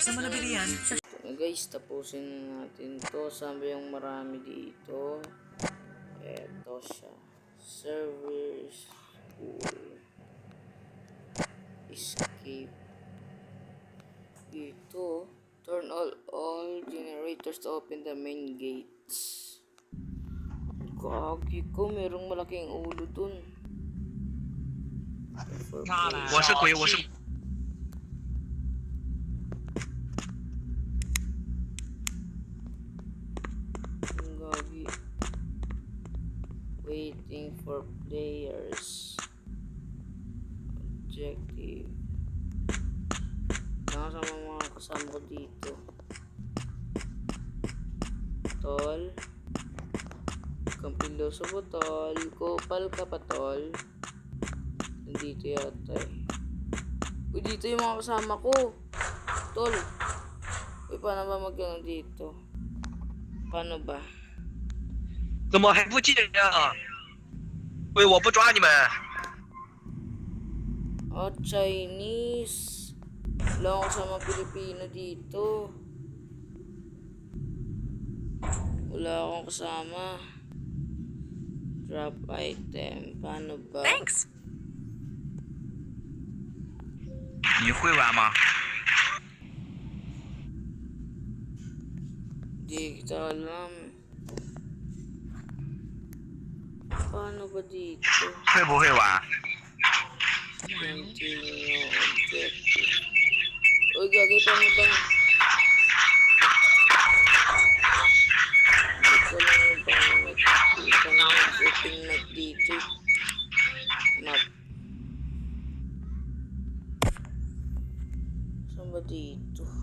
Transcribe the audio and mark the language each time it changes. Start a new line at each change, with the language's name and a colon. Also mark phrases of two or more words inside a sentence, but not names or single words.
Filipino: Saan mo nabili yan? Guys, tapusin na natin to. Sabi yung marami dito. Eto siya.
English: Service. Pool. Escape.
Filipino: Dito.
English: Turn all generators to open the main gates.
Filipino: Kagi ko, merong malaking ulo dun.
Chinese: 我是鬼，我是
Filipino: Gagi.
English: Waiting for players. Objective.
Filipino: Nakasama mga kasama ko dito. Tol. Kampiloso po, tol. Kupal ka pa, tol. Nandito yata eh. Uy, dito yung mga kasama ko. Tol. Uy, paano ba magkano dito? Paano ba?
Chinese: 怎么还不进呀？喂，我不抓你们。
English: Oh, Chinese.
Filipino: Wala akong kasama Pilipino dito. Wala akong kasama.
English: Drop item.
Filipino: Paano ba?
English: Thanks.
Chinese: 你会玩吗？
Filipino: Di kita alam. Paano ba dito?
Chinese: 会不会玩？
English: Continue objective.
Filipino: Uy, gagi, paano ba? Ito lang yung paano mag-ito na mag-setting map dito. Map. Saan ba dito?